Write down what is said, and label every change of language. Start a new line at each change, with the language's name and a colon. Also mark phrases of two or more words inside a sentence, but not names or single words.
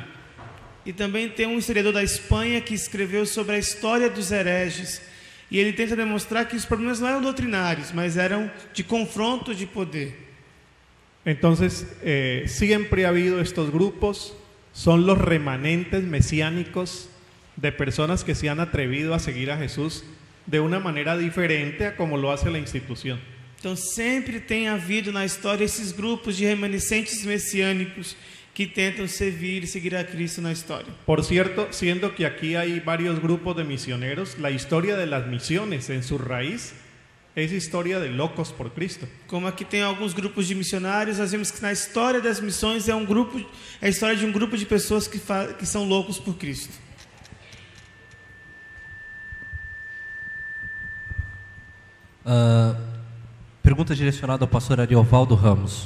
Portuguese: E também tem um historiador da Espanha que escreveu sobre a história dos hereges. E ele tenta demonstrar que os problemas não eram doutrinários, mas eram de confronto de poder.
Spanish: Entonces, siempre ha habido estos grupos, son los remanentes mesiánicos de personas que se han atrevido a seguir a Jesús de una manera diferente a como lo hace la institución.
Portuguese: Então sempre tem havido na história esses grupos de remanescentes messiânicos que tentam servir e seguir a Cristo na história.
Spanish: Por cierto, siendo que aquí hay varios grupos de misioneros, la historia de las misiones en su raíz es historia de locos por Cristo.
Portuguese: Como aqui tem alguns grupos de missionários, nós vemos que na história das missões é a história de um grupo de pessoas que são loucos por Cristo. Pergunta direcionada ao pastor Ariovaldo Ramos.